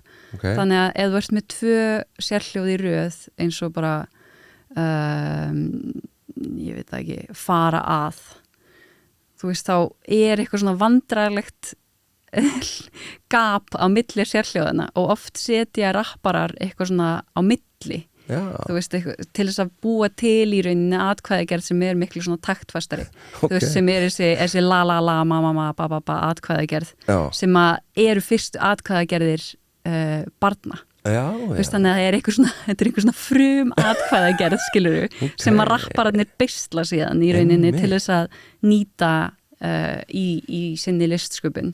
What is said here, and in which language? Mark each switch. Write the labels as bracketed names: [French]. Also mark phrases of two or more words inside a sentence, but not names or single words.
[Icelandic] Þannig að ef þú ert með 2 sérhljóð í röð eins og bara ég veit það ekki, fara að þú veist, þá er eitthvað svona vandræðilegt gap á milli sérhljóðana og oft setja rapparar eitthvað svona á milli. Þú veist, til þess að búa til í rauninni atkvæðagerð sem er miklu svona taktfastari. Þú veist, sem er þessi la la la, ma ma ma, ba ba ba atkvæðagerð sem að eru fyrstu atkvæðagerðir barna. Þú veist, þannig að þetta er eitthvað svona frum atkvæðagerð, skilurðu, sem að rappararnir beisla síðan í rauninni til þess að nýta í sinni listsköpun.